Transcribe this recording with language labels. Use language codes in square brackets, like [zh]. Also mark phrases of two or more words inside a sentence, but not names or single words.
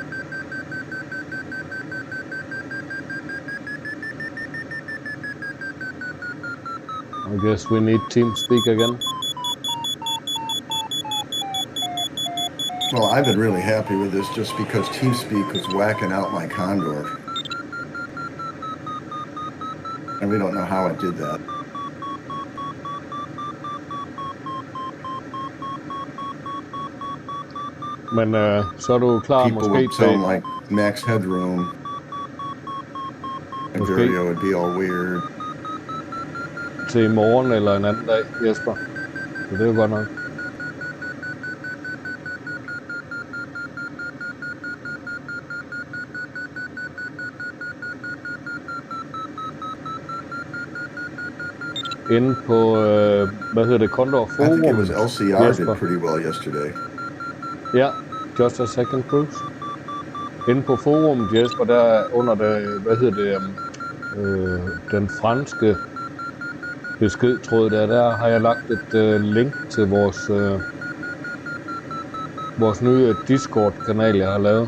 [en] I guess we need TeamSpeak again. Well, I've been really happy with this just because TeamSpeak was whacking out my Condor. And we don't know how it did that. [da] Men så er du klar [en] People [da] måske [en] would [da] til, [en] sound like max headroom. And Okay. video would be all weird. [da] til i morgen eller en anden dag, Jesper. Så det er jo godt nok. Inde på, hvad hedder det, Condor [en] I think it was Forum. LCR Jesper. did pretty well yesterday. Ja, just a second cruise. [da] Inde på forum, Jesper, der under det, hvad hedder det, den franske beskedtråd der har jeg lagt et link til vores nye Discord-kanal, jeg har lavet.